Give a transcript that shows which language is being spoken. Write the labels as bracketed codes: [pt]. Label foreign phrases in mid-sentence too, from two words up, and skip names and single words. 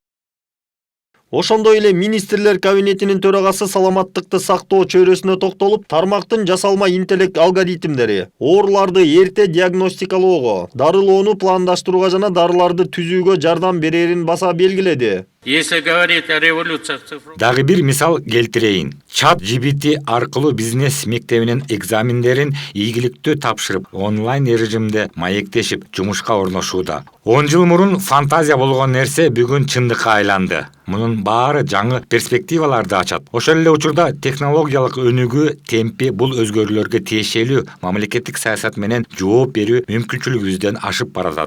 [ky] Ошондой эле министрлер кабинетинин төрагасы саламаттыкты сактоо чөйрөсүнө токтолуп, тармактын жасалма интеллект алгоритмдери ооруларды эрте диагностикалоого, дарылоону пландаштырууга жана дарыларды түзүүгө жардам берерин баса белгиледи. [ru] Если говорить о революциях цифровых. [ky] Дагы бир мисал келтирейин. ChatGPT аркылуу бизнес мектебинин экзамендерин ийгиликтүү тапшырып, онлайн режимде маектешип, жумушка орношууда. 10 жыл мурун фантазия болгон нерсе бүгүн чындыкка айланды. Мунун баары жаңы перспективаларды ачат. Ошол эле учурда технологиялык өнүгүү темпи бул өзгөрүүлөргө тиешелүү мамлекеттик саясат менен жооп берүү мүмкүнчүлүгүбүздөн ашып баратат.